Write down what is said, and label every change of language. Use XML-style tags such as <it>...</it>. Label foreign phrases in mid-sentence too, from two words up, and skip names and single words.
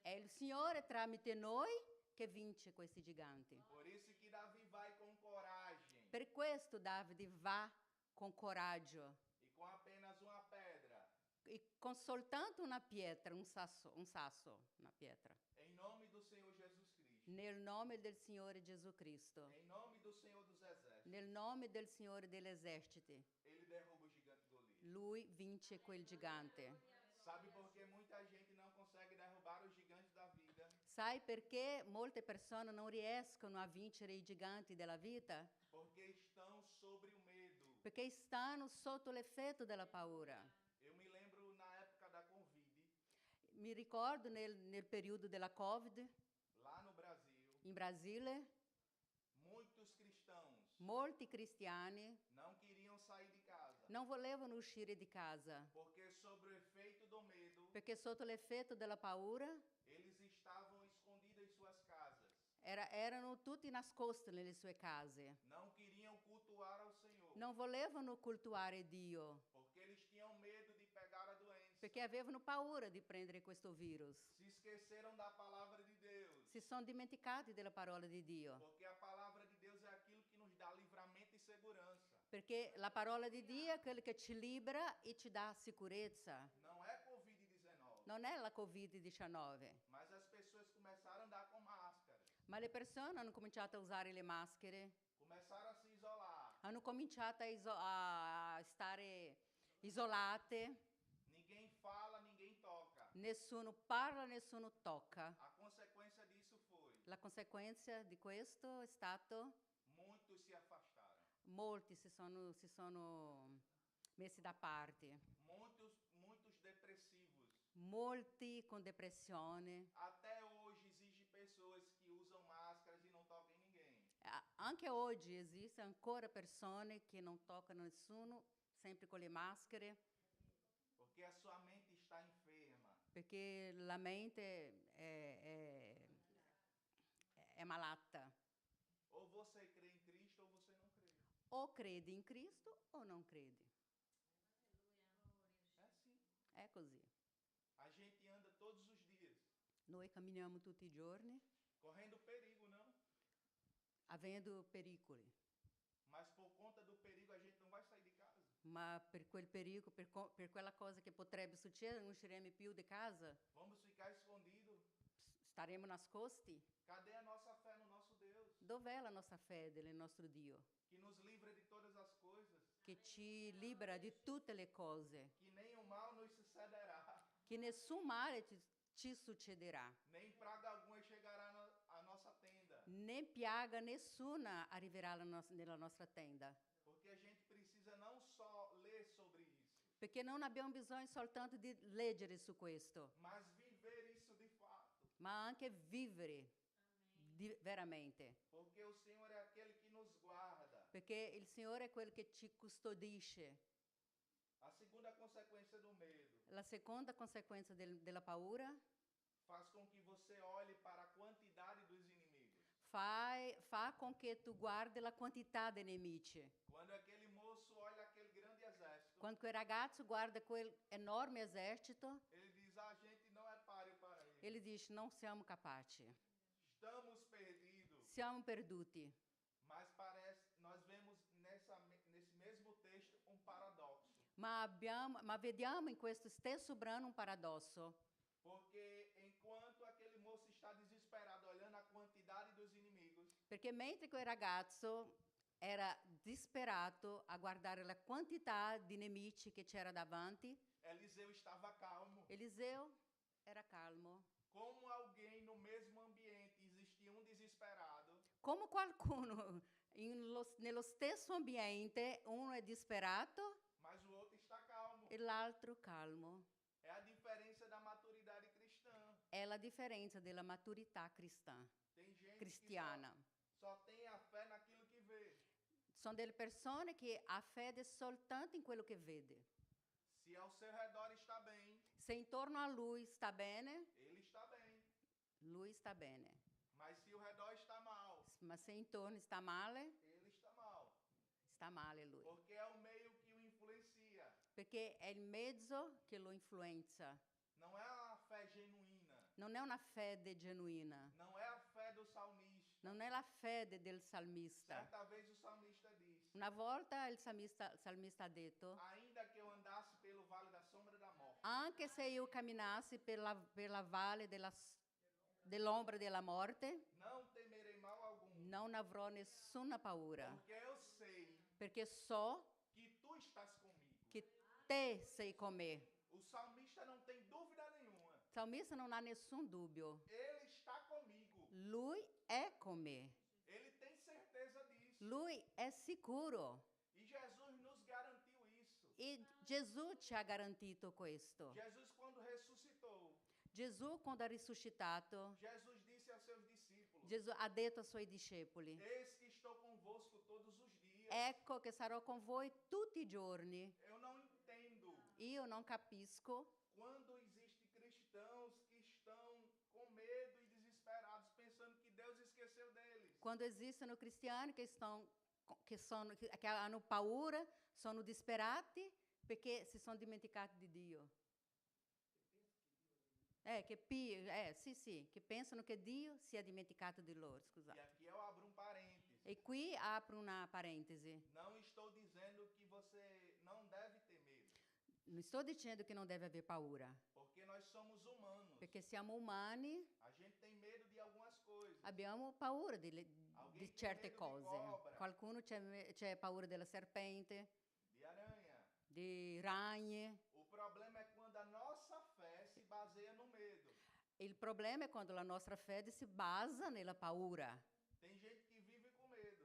<it>È il Signore tramite noi che vince questi giganti.</it> <pt>Por isso que Davi vai com coragem</pt> <it>Per questo Davide va con coraggio</it> <pt>e com apenas uma pedra,</pt> <it>e con soltanto una pietra, un sasso, una pietra.</it> <pt>em nome do Senhor Jesus Cristo,</pt> <it>Nel nome del Signore Gesù Cristo,</it> <pt>em nome do Senhor dos Exércitos,</pt> <it>nel nome del Signore degli eserciti,</it> <pt>ele derruba o gigante Golias.</pt> <it>lui vince quel gigante.</it> <pt>Sabe por que muita gente não consegue derrubar os gigantes da vida?</pt> <it>Sai perché molte persone non riescono a vincere i giganti della vita?</it> <pt>Porque estão sobre o medo.</pt> <it>Perché stanno sotto l'effetto della paura.</it> <pt>Eu me lembro na época da Covid,</pt> <it>Mi ricordo nel periodo della Covid,</it> <pt>lá no Brasil,</pt> <it>in Brasile,</it> <pt>muitos cristãos</pt> <it>molti cristiani</it> <pt>não queriam sair de casa,</pt> <it>non volevano uscire di casa,</it> <pt>porque sobre o efeito do medo,</pt> <it>perché sotto l'effetto della paura</it> <pt>eles estavam escondidos em suas casas.</pt> <it>erano tutti nascosti nelle sue case.</it> <pt>Não queriam cultuar ao Senhor,</pt> <it>Non volevano cultuare Dio,</it> <pt>porque eles tinham medo de pegar a doença.</pt> <it>perché avevano paura di prendere questo virus.</it> <pt>Se esqueceram da palavra de Deus,</pt> <it>Si sono dimenticati della parola di Dio,</it> <pt>porque a palavra de Deus é aquilo que nos dá livramento e segurança.</pt> <it>perché la parola di Dio è quella che ci libera e ci dà sicurezza.</it> <pt>Não é Covid-19,</pt> <it>Non è la Covid-19,</it> <pt>mas as pessoas começaram a andar com máscara,</pt> <it>ma le persone hanno cominciato a usare le maschere,</it> <pt>começaram a se isolar.</pt> <it>hanno cominciato a stare isolate,</it> <pt>Ninguém fala, ninguém toca.</pt> <it>nessuno parla, nessuno tocca.</it> <pt>A consequência disso foi:</pt> <it>La conseguenza di questo è stato</it> <pt>muitos se afastaram.</pt> <it>molti si sono messi da parte,</it> <pt>Muitos depressivos.</pt> <it>molti con depressione.</it> <pt>Até hoje existe pessoas que usam máscaras e não tocam em ninguém.</pt> <it>Anche oggi esistono ancora persone che non toccano nessuno, sempre con le maschere,</it> <pt>Porque a sua mente está enferma.</pt> <it>perché la mente è malata.</it> <pt>Ou você crê em Cristo ou você não crê.</pt> <it>O credi in Cristo o non credi.</it> <pt>É assim.</pt> <it>È così.</it> <pt>A gente anda todos os dias,</pt> <it>Noi camminiamo tutti i giorni</it> <pt>correndo perigo, não?</pt> <it>avendo pericoli,</it> <pt>Mas por conta do perigo a gente não vai sair de casa.</pt> <it>ma per quel perico, per quella cosa che potrebbe succedere, non usciremo più di casa,</it> <pt>Vamos ficar escondidos.</pt> <it>staremo nascosti.</it> <pt>Cadê a nossa fé no nosso Deus?</pt> <it>Dov'è la nostra fede nel nostro Dio,</it> <pt>Que nos livra de todas as coisas.</pt> <it>che ci libera di tutte le cose,</it> <pt>Que nenhum mal nos sucederá.</pt> <it>che nessun male ci succederà,</it> <pt>Nem praga alguma chegará à nossa tenda.</pt> <it>né piaga nessuna arriverà nella nostra tenda,</it> <pt>Porque a gente precisa não só ler sobre isso,</pt> <it>perché non abbiamo bisogno soltanto di leggere su questo,</it> <pt>mas viver isso de fato.</pt> <it>ma anche vivere veramente,</it> <pt>Porque o Senhor é aquele que nos guarda.</pt> <it>perché il Signore è quello che ci custodisce.</it> <pt>A segunda consequência do medo</pt> <it>La seconda conseguenza della paura</it> <pt>faz com que você olhe para a quantidade dos inimigos.</pt> <it>fa con che tu guardi la quantità dei nemici.</it> <pt>Quando aquele moço olha aquele grande exército,</pt> <it>Quando quel ragazzo guarda quel enorme esercito,</it> <pt>ele diz: a gente não é páreo para ele.</pt> <it>ele dice: non siamo capaci,</it> <pt>Estamos perdidos.</pt> <it>siamo perduti.</it> <pt>Mas parece, nós vemos nesse mesmo texto um paradoxo.</pt> <it>Ma vediamo in questo stesso brano un paradosso.</it> <pt>Porque enquanto aquele moço está desesperado olhando a quantidade dos inimigos,</pt> <it>Perché mentre quel ragazzo era disperato a guardare la quantità di nemici che c'era davanti,</it> <pt>Eliseu estava calmo.</pt> <it>Eliseo era calmo.</it> <pt>Como alguém no mesmo ambiente existia um desesperado,</pt> <it>Come qualcuno nello stesso ambiente, uno è disperato</it> <pt>mas o outro está calmo.</pt> <it>e l'altro calmo.</it> <pt>É a diferença da maturidade cristã.</pt> <it>È la differenza della maturità</it> <pt>Tem gente</pt> <it>cristiana.</it> <pt>que só tem a fé naquilo que vê.</pt> <it>Sono delle persone che ha fede soltanto in quello che vede.</it> <pt>Se ao seu redor está bem,</pt> <it>Se intorno a lui sta bene,</it> <pt>ele está bem.</pt> <it>lui sta bene.</it> <pt>Mas se o redor está mal,</pt> <it>Ma se intorno sta male,</it> <pt>ele está mal.</pt> <it>sta male lui.</it> <pt>Porque é o meio que o influencia.</pt> <it>Perché è il mezzo che lo influenza.</it> <pt>Não é a fé genuína.</pt> <it>Non è una fede genuina.</it> <pt>Não é a fé do salmista.</pt> <it>Non è la fede del salmista.</it> <pt>Certa vez o salmista disse:</pt> <it>Una volta il salmista ha detto:</it> <pt>ainda que eu andasse pelo vale da sombra da morte,</pt> <it>anche se io camminassi per la valle dell'ombra della morte,</it> <pt>não temerei mal algum,</pt> <it>non avrò nessuna paura.</it> <pt>porque eu sei</pt> <it>Perché so</it> <pt>que tu estás comigo.</pt> <it>che te sei con me.</it> <pt>O salmista não tem dúvida nenhuma.</pt> <it>Il salmista non ha nessun dubbio.</it> <pt>Ele está comigo.</pt> <it>Lui è con me.</it> <pt>Ele tem certeza disso.</pt> <it>Lui è sicuro.</it> <pt>E Jesus nos garantiu isso.</pt> <it>E Gesù ci ha garantito questo.</it> <pt>Jesus, quando ressuscitou,</pt> <it>Gesù, quando ha risuscitato,</it> <pt>Jesus disse aos seus discípulos:</pt> <it>Gesù ha detto ai suoi discepoli:</it> <pt>eis que estou convosco todos os dias.</pt> <it>ecco che sarò con voi tutti i giorni.</it> <pt>Eu não entendo</pt> <it>Io non capisco</it> <pt>quando existem cristãos que estão com medo e desesperados, pensando que Deus esqueceu deles.</pt> <it>quando esistono cristiani che hanno paura, sono disperati perché si sono dimenticati di Dio. Che pensano che Dio sia dimenticato di loro, E scusate.</it> <pt>aqui eu abro um parêntese.</pt> <it>E qui apro una parentesi.</it> <pt>Não estou dizendo que você não deve ter medo,</pt> <it>Non sto dicendo che non deve aver paura,</it> <pt>porque nós somos humanos.</pt> <it>perché siamo umani,</it> <pt>A gente tem medo de algumas coisas.</pt> <it>abbiamo paura di</it> <pt>Alguém tem</pt> <it>certe</it> <pt>medo de</pt> <it>cose.</it> <pt>cobra,</pt> <it>Qualcuno c'è paura della serpente,</it> <pt>de aranha.</pt> <it>di ragne.</it> <pt>O problema é quando a nossa fé se baseia no medo.</pt> <it>Il problema è quando la nostra fede si basa nella paura.</it> <pt>Tem gente que vive com medo.</pt>